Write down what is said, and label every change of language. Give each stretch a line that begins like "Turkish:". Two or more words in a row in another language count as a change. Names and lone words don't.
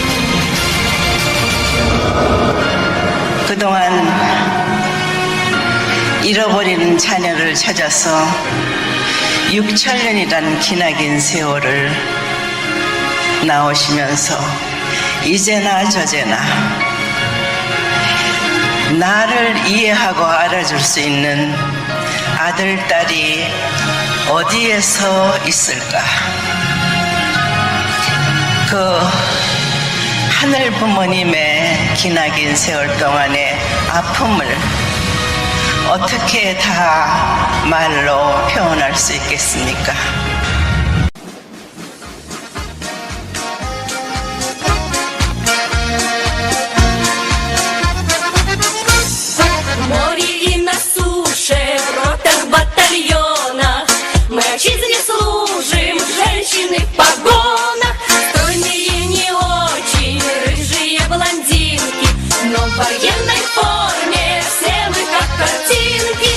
Korean: 그동안 잃어버린 자녀를 찾아서 6천년이란 기나긴 세월을 나오시면서 이제나 저제나 나를 이해하고 알아줄 수 있는 아들, 딸이 어디에서 있을까? 그 하늘 부모님의 기나긴 세월 동안의 아픔을 어떻게 다 말로 표현할 수 있겠습니까?
Russian: Отчизне служим, женщины в погонах, стройные не очень, рыжие блондинки, но в военной форме все мы как картинки.